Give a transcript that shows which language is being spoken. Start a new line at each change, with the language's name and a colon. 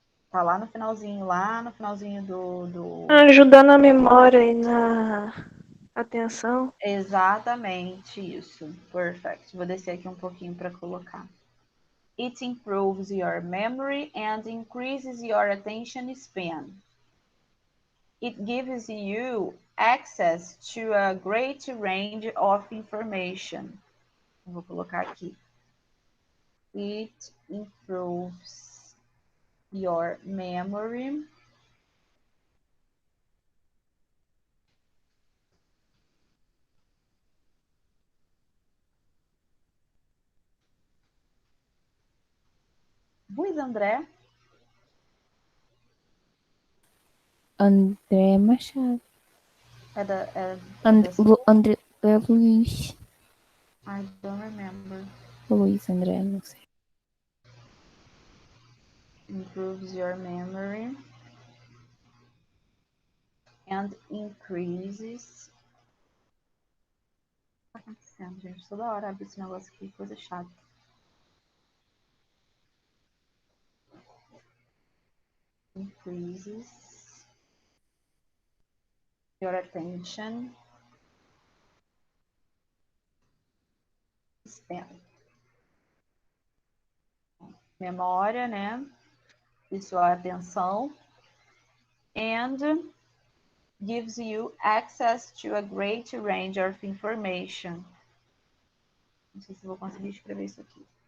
Portuguese: Tá lá no finalzinho do... Ajudando a memória e na atenção. Exatamente isso.
English: Perfect.
Portuguese: Vou descer aqui um pouquinho para colocar.
English: It improves your memory and increases your attention span. It gives you access to a great range of information.
Portuguese: Vou colocar aqui.
English: It improves your memory Luiz André. André Machado. André Luiz. I don't remember.
Portuguese: Luiz André, não sei.
English: Improves your memory and increases.
Portuguese: O que tá acontecendo, gente? Toda hora abre esse negócio aqui, coisa chata.
English: Increases your attention span.
Portuguese: Memória, né? E sua atenção.
English: And gives you access to a great range of information.
Portuguese: Não sei se vou conseguir escrever isso aqui.